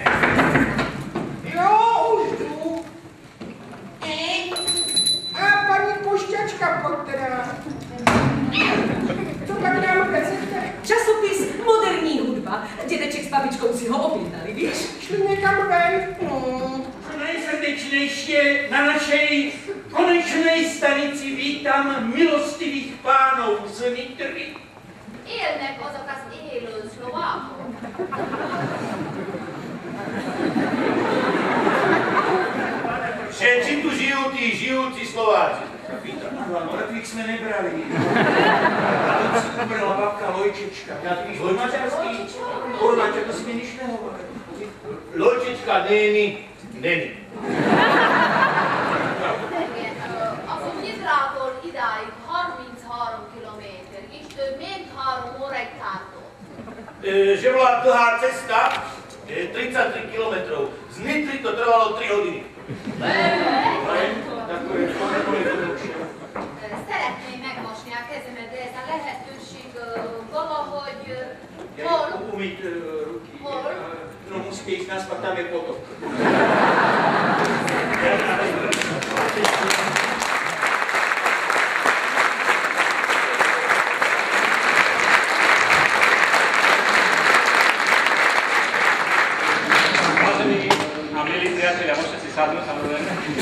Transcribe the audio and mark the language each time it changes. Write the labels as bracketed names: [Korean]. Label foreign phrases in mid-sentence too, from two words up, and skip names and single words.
[Czech] Jo, už jdu. A paní pošťačka, pojď teda. Co tak nám vezete? Časopis Moderní hudba. Dědeček s babičkou si ho objednali, víš? Šli někam ven. [Slovak] Nejsrdečnější na našej konečnej stanici vítam milostivých pánov z Nitry. [Hungarian] Élnek azok az élő szlovákok. [Slovak] Všetci tu žijú tí žijúci Slováci. Mŕtvych sme nebrali. A tu si umrela babka Lojčečka. Maďarský? Urlača, to si mi nič nehovoril. [Hungarian] Lojčečka néni. A Nyitrából idáig 33 kilométer, és több mint 3 óráig tartott. [Slovak] Že bola dlhá cesta, 33 kilometrov. Z Nitry to trvalo 3 hodiny. [Hungarian] Szeretném megmosni a kezemet, de ez a lehetőség valahogy hol? [Slovak] Umyť ruky. [Hungarian] Hol? [Slovak] No musíte ísť naspäť, tam je potok. Vážení a milí priatelia, môžete si sadnúť, samozrejme.